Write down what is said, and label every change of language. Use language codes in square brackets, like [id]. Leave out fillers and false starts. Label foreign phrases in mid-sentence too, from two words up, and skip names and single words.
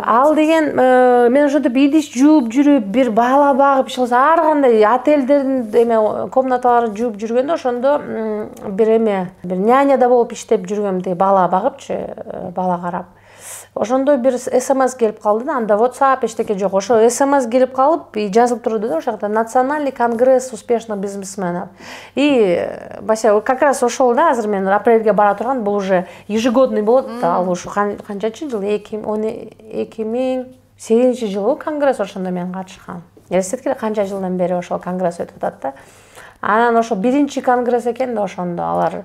[ky] Ал деген мен ошентип идиш жууп жүрүп, бир бала багып иши кылса, ар кандай отелдердин эме комнаталарын жууп жүргөндө ошондо бир няня да болуп иштеп жүргөм, бала багыпчы, бала карап. Ошондо бир СМС келип калды да, анда WhatsApp эчтеке жок. Ошо СМС келип калып, жазылып турду да, ошол жакта Национальный конгресс успешных бизнесменов. [ru] И Бася, как раз [ky] ошол да, азыр мен апрелге бара турган, бул [ru] уже ежегодный [ky] болот да, ал ушу канчанчы жыл, 2008 жылы конгресс, ошондо мен катышкам. Элестеткиле канча жылдан бери ошол конгресс өтүп атат да. Анан ошо биринчи конгресс экен да, ошондо алар.